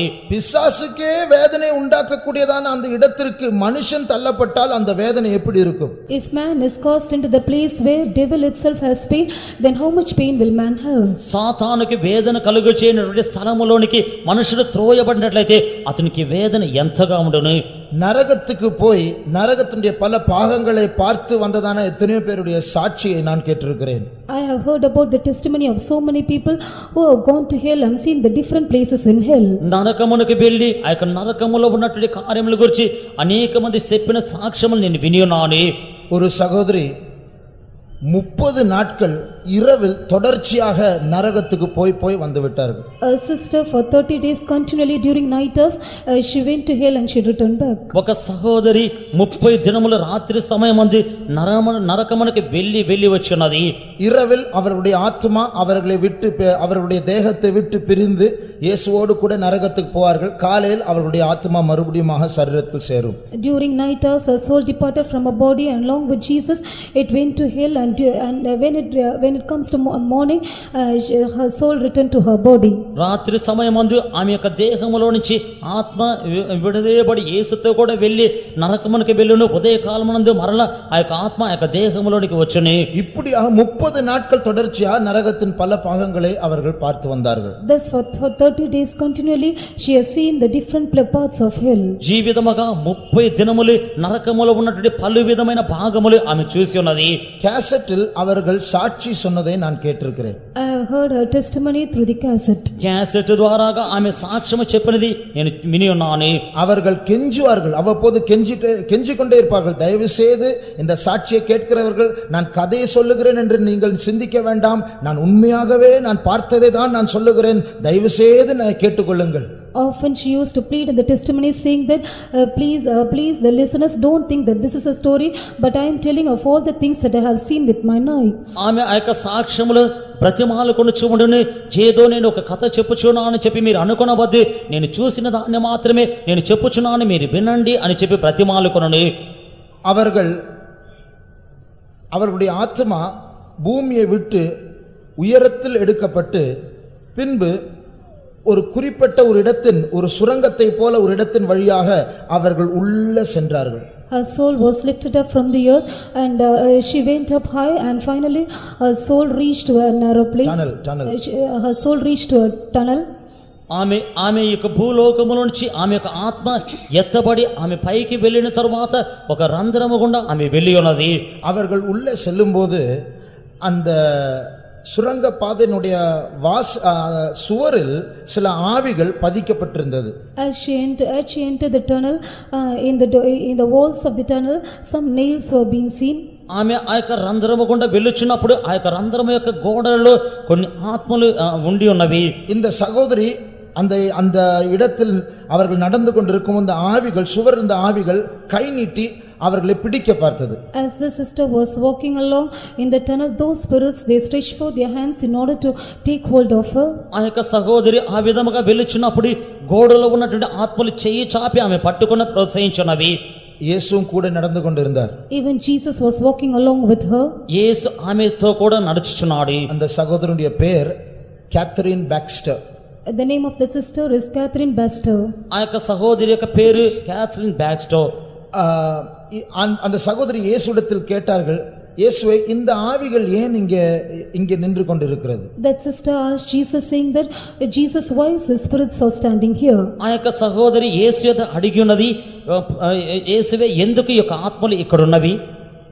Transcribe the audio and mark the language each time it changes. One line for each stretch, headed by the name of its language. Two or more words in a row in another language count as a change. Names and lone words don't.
Tamil: பிசாசுக்கே வேதனை உண்டாக்கக்கூடியதான அந்த இடத்திற்கு மனுஷன் தள்ளப்பட்டால் அந்த வேதனை எப்படி இருக்கும்?
English: If man is cast into the place where devil itself has pain, then how much pain will man have?
Telugu: సాతానుకి వేదన కలుగు చేయనటువంటి స్థలములోనికి మనుషుడు త్రోయబడినట్లయితే అతనికి వేదన ఎంతగా ఉండును.
Tamil: நரகத்துக்கு போய் நரகத்தினுடைய பல பாகங்களை பார்த்து வந்ததான எத்தனையோ பேருடைய சாட்சியை நான் கேட்டிருக்கிறேன்.
English: I have heard about the testimony of so many people who have gone to hell and seen the different places in hell.
Telugu: నరకమునకు వెళ్ళి ఆ యొక్క నరకములో ఉన్నటువంటి కార్యముల గురించి అనేక మంది చెప్పిన సాక్ష్యములు నేను విని ఉన్నాను.
Tamil: ஒரு சகோதரி 30 நாட்கள் இரவில் தொடர்ச்சியாக நரகத்துக்கு போய் வந்து விட்டார்கள்.
English: A sister for 30 days continually during night hours she went to hell and she returned back.
Telugu: ఒక సహోదరి 30 దినముల రాత్రి సమయమందు నరకమునకు వెళ్ళి వచ్చినది.
Tamil: இரவில் அவருடைய ஆத்மா அவருடைய தேகத்தை விட்டு பிரிந்து இயேசுவோடு கூட நரகத்துக்கு போவார்கள். காலையில் அவருடைய ஆத்மா மறுபடியும் சரீரத்தில் சேரும்.
English: During night hours her soul departed from her body and along with Jesus it went to hell and when it comes to morning her soul returned to her body.
Telugu: రాత్రి సమయమందు ఆమె యొక్క దేహములో నుంచి ఆత్మ విడుదలబడి యేసుతో కూడా వెళ్ళి నరకమునకు వెళ్ళును. ఉదయకాలమునందు మరలా ఆ యొక్క ఆత్మ ఆ యొక్క దేహములోనికి వచ్చును.
Tamil: இப்படியாக 30 நாட்கள் தொடர்ச்சியாக நரகத்தின் பல பாகங்களை அவர்கள் பார்த்து வந்தார்கள்.
English: Thus for 30 days continually she has seen the different parts of hell.
Telugu: జీవితముగా 30 దినములు నరకములో ఉన్నటువంటి పలు విధమైన భాగములు ఆమె చూసి ఉన్నది.
Tamil: கேசட்டில் அவர்கள் சாட்சி சொன்னதை நான் கேட்டிருக்கிறேன்.
English: I have heard her testimony through the cassette.
Telugu: క్యాసెట్ ద్వారాగా ఆమె సాక్ష్యము చెప్పినది నేను విని ఉన్నాను.
Tamil: அவர்கள் கெஞ்சுவார்கள், அவ்வப்போது கெஞ்சிக்கொண்டே இருப்பார்கள், தயவு செய்து இந்த சாட்சியை கேட்கிறவர்கள் நான் கதையை சொல்லுகிறேன் என்று நீங்கள் சிந்திக்க வேண்டாம், நான் உண்மையாகவே நான் பார்த்ததை தான் நான் சொல்லுகிறேன், தயவு செய்து நான் கேட்டுக்கொள்ளுங்கள்.
English: Often she used to plead in the testimony saying that please the listeners don't think that this is a story but I am telling of all the things that I have seen with my eye.
Telugu: ఆమె ఆ యొక్క సాక్ష్యములు ప్రతిమాలకొని చూడండి, ఏదో నేను ఒక కథ చెప్పుచున్నాను అని చెప్పి మీరు అనుకొనవద్దు, నేను చూసిన దాన్ని మాత్రమే నేను చెప్పుచున్నాను మీరు వినండి అని చెప్పి ప్రతిమాలకొనని.
Tamil: அவர்களுடைய ஆத்மா பூமியை விட்டு உயரத்தில் எடுக்கப்பட்டு பின்பு ஒரு குறிப்பிட்ட ஒரு இடத்தின் ஒரு சுரங்கத்தை போல ஒரு இடத்தின் வழியாக அவர்கள் உள்ள சென்றார்கள்.
English: Her soul was lifted up from the earth and she went up high and finally her soul reached to a narrow place. Tunnel. Her soul reached to a tunnel.
Telugu: ఆమె యొక్క భూలోకములో నుంచి ఆమె యొక్క ఆత్మ ఎత్తబడి ఆమె పైకి వెళ్ళిన తరువాత ఒక రంధ్రము గుండా ఆమె వెళ్ళి ఉన్నది.
Tamil: அவர்கள் உள்ளே செல்லும்போது அந்த சுரங்க பாதையினுடைய சுவரில் சில ஆவிகள் பதிக்கப்பட்டிருந்தது.
English: As she entered the tunnel, in the walls of the tunnel some nails were being seen.
Telugu: ఆమె ఆ యొక్క రంధ్రము గుండా వెళ్ళుచున్నప్పుడు ఆ యొక్క రంధ్రము యొక్క గోడలలో కొన్ని ఆత్మలు ఉండి ఉన్నవి.
Tamil: இந்த சகோதரி அந்த இடத்தில் அவர்கள் நடந்து கொண்டிருக்கும் அந்த ஆவிகள் சுவர் இருந்த ஆவிகள் கை நீட்டி அவர்களை பிடிக்க பார்த்தது.
English: As the sister was walking along in the tunnel, those spirits they stretched forth their hands in order to take hold of her.
Telugu: ఆ యొక్క సహోదరి ఆ విధముగా వెళ్ళుచున్నప్పుడు గోడలో ఉన్నటువంటి ఆత్మలు చెయ్యి చాపి ఆమె పట్టుకుని ప్రోత్సహించున్నవి.
Tamil: இயேசுவும் கூட நடந்து கொண்டிருந்தார்.
English: Even Jesus was walking along with her.
Telugu: యేసు ఆమెతో కూడా నడుచుచున్నాడు.
Tamil: அந்த சகோதரனுடைய பேர் கேத்தரின் பாக்ஸ்டர்.
English: The name of the sister is Catherine Baxter.
Telugu: ఆ యొక్క సహోదరి యొక్క పేరు క్యాథరిన్ బాక్స్టర్.
Tamil: அந்த சகோதரி இயேசுவிடத்தில் கேட்டார்கள், இயேசுவே இந்த ஆவிகள் ஏன் இங்கே நின்று கொண்டிருக்கிறது?
English: That sister asked Jesus saying that Jesus, why is the spirits are standing here?
Telugu: ఆ యొక్క సహోదరి యేసు యొద్ద అడిగి ఉన్నది, యేసువే ఎందుకు ఈ యొక్క ఆత్మలు ఇక్కడ ఉన్నవి?